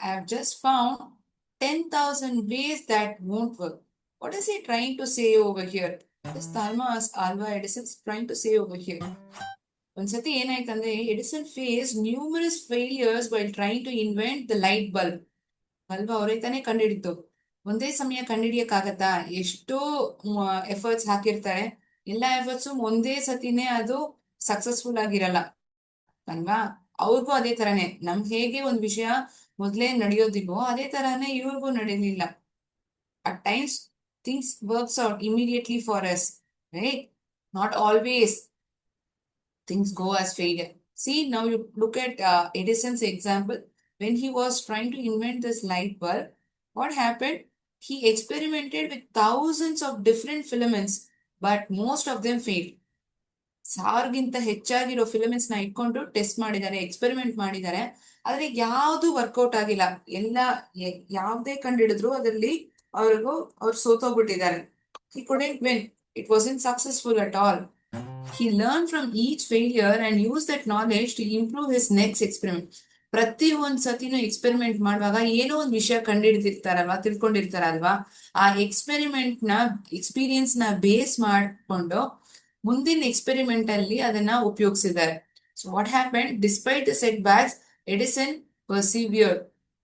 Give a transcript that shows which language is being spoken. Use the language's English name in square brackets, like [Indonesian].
[English] I have just found 10,000 ways that won't work. What is he trying to say over here? What is Thomas Alva Edison trying to say over here? [Kannada] ಒಂದ್ಸತಿ ಏನಾಯ್ತಂದ್ರೆ, [English] Edison face numerous failures while trying to invent the light bulb. [Kannada] Bulb ಅವರೇ ತಾನೇ ಕಂಡುಹಿಡಿತು. ಒಂದೇ ಸಮಯ ಕಂಡುಹಿಡಿಯಕ್ಕಾಗತ್ತಾ? ಎಷ್ಟೋ efforts ಹಾಕಿರ್ತಾರೆ, ಎಲ್ಲಾ efforts ಒಂದೇ ಸತಿನೇ ಅದು ಸಕ್ಸಸ್ಫುಲ್ ಆಗಿರಲ್ಲ, ಅಲ್ವಾ? ಅವ್ರಿಗೂ ಅದೇ ತರಾನೇ, ನಮ್ಗೆ ಹೇಗೆ ಒಂದ್ ವಿಷಯ ಮೊದ್ಲೇ ನಡೆಯೋದಿಲ್ವೋ ಅದೇ ತರಾನೇ ಇವ್ರಿಗೂ ನಡೆಯಲಿಲ್ಲ. [English] At times things works out immediately for us, right? Not always things go as failure. See, now you look at Edison's example. When he was trying to invent this light bulb, what happened? He experimented with thousands of different filaments, but most of them failed. [Kannada] ಸಾವಿರಗಿಂತ ಹೆಚ್ಚಾಗಿರೋ filaments ನ ಇಟ್ಕೊಂಡು test ಮಾಡಿದ್ದಾರೆ, experiment ಮಾಡಿದ್ದಾರೆ, ಆದ್ರೆ ಯಾವ್ದು workout ಆಗಿಲ್ಲ. ಎಲ್ಲ ಯಾವ್ದೇ ಕಂಡಿಡಿದ್ರು ಅದರಲ್ಲಿ ಅವ್ರು ಸೋತೋಗ್ಬಿಟ್ಟಿದ್ದಾರೆ. [English] He couldn't win. It wasn't successful at all. He learned from each failure and used that knowledge to improve his next experiment. [Kannada] ಪ್ರತಿ ಒಂದ್ ಸತಿನೂ ಎಕ್ಸ್ಪೆರಿಮೆಂಟ್ ಮಾಡುವಾಗ ಏನೋ ಒಂದ್ ವಿಷಯ ಕಂಡಿಡ್ತಿರ್ತಾರಲ್ವಾ, ತಿಳ್ಕೊಂಡಿರ್ತಾರಲ್ವಾ, ಆ ಎಕ್ಸ್ಪೀರಿಯನ್ಸ್ ನ ಬೇಸ್ ಮಾಡ್ಕೊಂಡು ಮುಂದಿನ ಎಕ್ಸ್ಪೆರಿಮೆಂಟ್ ಅಲ್ಲಿ ಅದನ್ನ ಉಪಯೋಗಿಸಿದ್ದಾರೆ. [English] So what happen? Despite the setbacks, Edison persevered.